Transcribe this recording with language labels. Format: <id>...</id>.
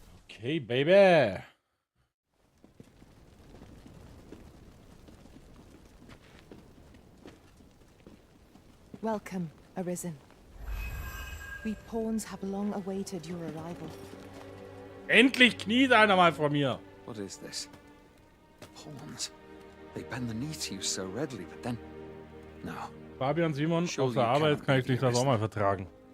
<en>Okay, baby. Welcome, Arisen. We pawns have long awaited your arrival.</en> <de>Endlich kniet einer mal vor mir.</de> <en>What is this? Pawns. They bend the knee to you so readily, but then... No.</en> <de>Fabian, Simon, auf der Arbeit kann ich nicht das auch mal vertragen.</de>